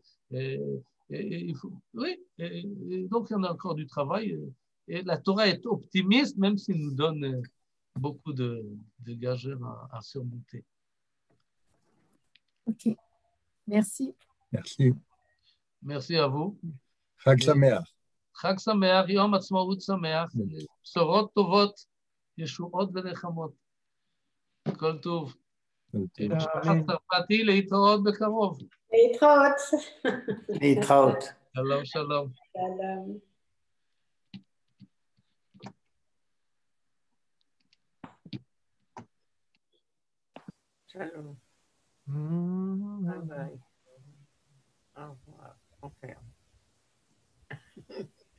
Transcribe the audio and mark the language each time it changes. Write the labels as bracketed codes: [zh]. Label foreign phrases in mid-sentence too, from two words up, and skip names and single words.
[fr] Il faut, oui, donc il y en a encore du travail. Et la Torah est optimiste, même s'il nous donne beaucoup de gageures à surmonter. Ok, merci. Merci. Merci à vous. [he] חג שמח. חג שמח, יום עצמאות שמח, בשורות טובות, ישועות ונחמות. כל טוב. משפחת צרפתי, להתראות בקרוב. להתראות. להתראות. שלום, שלום. שלום. Shalom. [en] Bye bye. [fr] Au revoir. Au revoir.